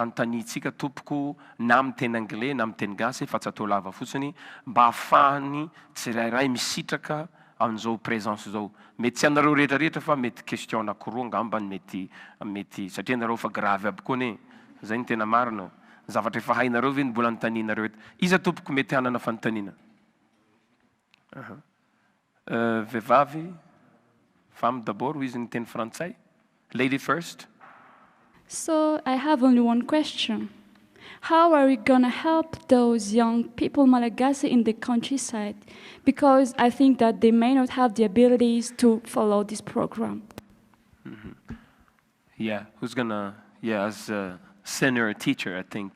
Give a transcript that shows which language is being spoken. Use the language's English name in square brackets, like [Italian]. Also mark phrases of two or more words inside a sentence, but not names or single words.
[Malagasy] anontaniantsika tompoko na amin'ny teny anglais na amin'ny teny gasy fa tsy atao lava fotsiny mba ahafahany tsirairay misitraka amin'izao présence zao mety tsy anareo rehetrarehetra fa mety question anankiroa angambany mety satria anareo fa gravy aby koa ne zay ny tena marina zavatra efa hainareo ve ny mbola anontanianareo eto iza tompoko mety hanana fanontaniana vehivavy [French] femme d'abord [Malagasy] ho izy ny teny frantsay [English] lady first. So I have only one question. How are we going to help those young people Malagasy in the countryside? Because I think that they may not have the abilities to follow this program. Yeah, who's going to, as a senior teacher, I think.